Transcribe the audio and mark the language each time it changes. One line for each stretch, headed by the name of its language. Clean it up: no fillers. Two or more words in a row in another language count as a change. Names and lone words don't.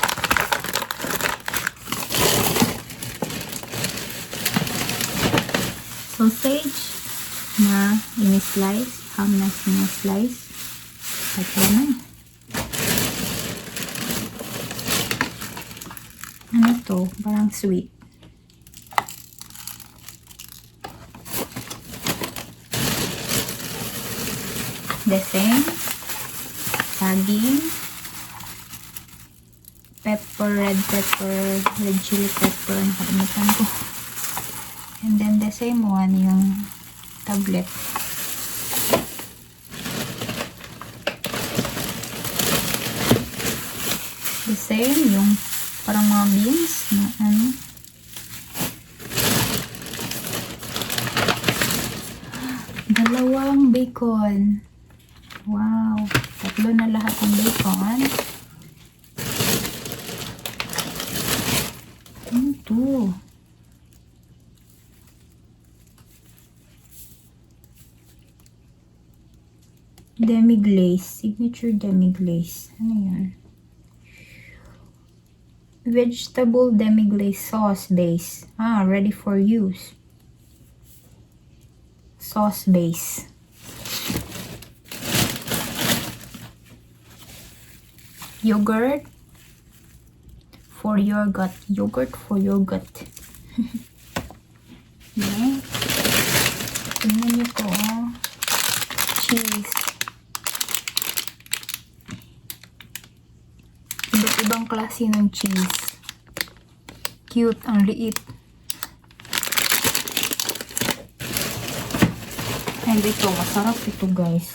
Filipino: Sausage na ini-slice. Ham na ini-slice. Tatlo na. Ano to? Parang sweet.
English: The same.
Filipino: Saging.
English: Pepper, red chili pepper.
Filipino: Nakalimutan ko.
English: And then the same one, yung tablet. The same,
Filipino: yung parang mga beans na ano. Dalawang bacon. Wow. Tatlo na lahat ng bacon. Ano to?
English: Demi-glace. Signature demi-glace.
Filipino: Ano yan?
English: Vegetable demi-glace sauce base. Ah, ready for use. Sauce base. Yogurt for your gut. Yogurt for your gut. Yeah.
Filipino: Tingnan niyo po, oh. Cheese. Ibang klase ng cheese. Cute, ang liit. And ito, masarap ito guys.